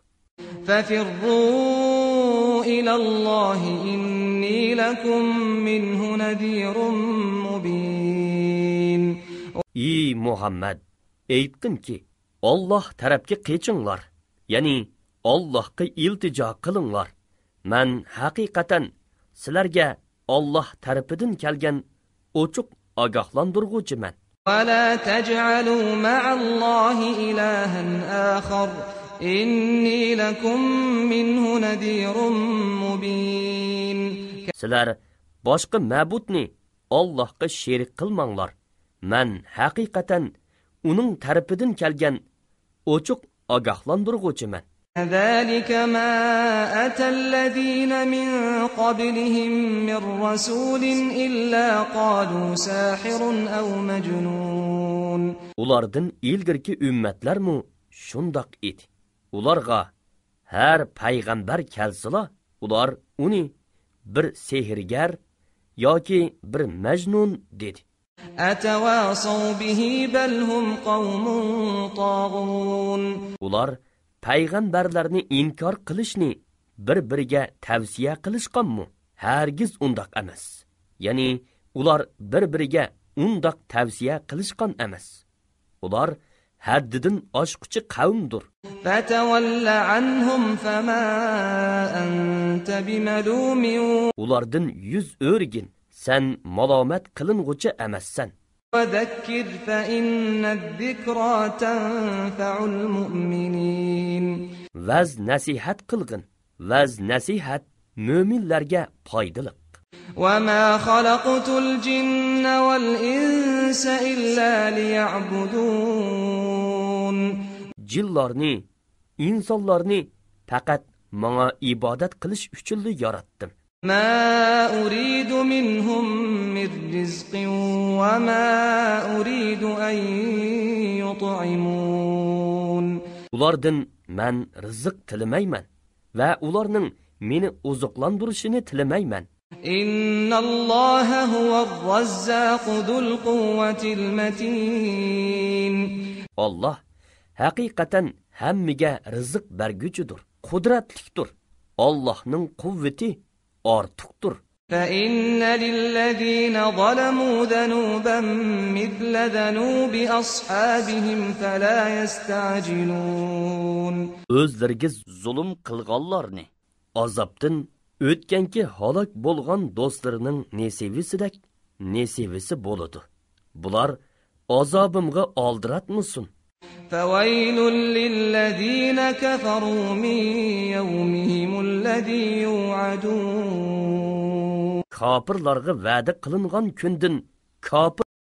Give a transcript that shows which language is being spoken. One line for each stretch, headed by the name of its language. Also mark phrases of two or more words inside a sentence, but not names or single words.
Arabic: ففروا إلى الله إني لكم منه نذير مبين.
Uzbek: Ey Muhammad, aytdimki, Alloh tarafga qechinglar, ya'ni Allohga iltijo qilinglar. Men haqiqatan sizlarga Alloh tarafidan kelgan ochiq ogohlantiruvchiman.
Arabic: ولا تجعلوا مع الله إلها آخر إني لكم منه نذير مبين.
Uzbek: Sizlar boshqa ma'budni Allohga sherik qilmanglar. Men haqiqatan uning tarafidan kelgan ochiq ogohlantiruvchiman.
Arabic: ذلك ما أتى الذين من قبلهم من رسول إلا قالوا ساحر أو مجنون.
Uzbek: Ulardan ilgirki ümmetlermi şundak edi. Ularga her payg'ambar kelsila, ular uni bir sehrgar yoki bir majnun dedi.
Arabic: أتواصوا به بل هم قوم طاغون.
Uzbek: Ular payg'ambarlarni inkor qilishni bir-biriga tavsiya qilishqanmi? Hargiz undaq emas. Ya'ni ular bir-biriga undaq tavsiya qilishqan emas. Ular haddidan oshquchi qavmdir.
Arabic: فتول عنهم فما أنت بملوم.
Uzbek: Ulardan yuz o'rgin. Sen malomat qiling'uchi emassan.
Arabic: وذكر فإن الذكرى تنفع المؤمنين.
Uzbek: Vaz nasihat qilgin. Vaz nasihat mo'minlarga foydali.
Arabic: وما خلقت الجن والإنس إلا ليعبدون.
Uzbek: Jinlarni, insonlarni faqat menga ibodat qilish uchun yaratdim.
Arabic: ما أريد منهم من رزق وما أريد أن يطعمون.
Uzbek: Ulardan men rizq tilamayman va ularning meni oziqlantirishini tilamayman.
Arabic: إن الله هو الرزاق ذو القوة المتين.
Uzbek: Allah haqiqatan hammaga rizq berguchidir, qudratlidir. Allohning quvvati ortiqdir.
Arabic: فإن للذين ظلموا ذنوبا مثل ذنوب أصحابهم فلا يستعجلون.
Uzbek: O'zlariga zulm qilganlarni azobdan o'tganki halok bo'lgan do'stlarining nesivisidek nesivisi bo'ladi. Bular azobimga oldiratmasin.
Arabic: فويل للذين كفروا من يومهم الذي يوعدون.
Uzbek: Kafirlarga va'da qilingan kundan kafir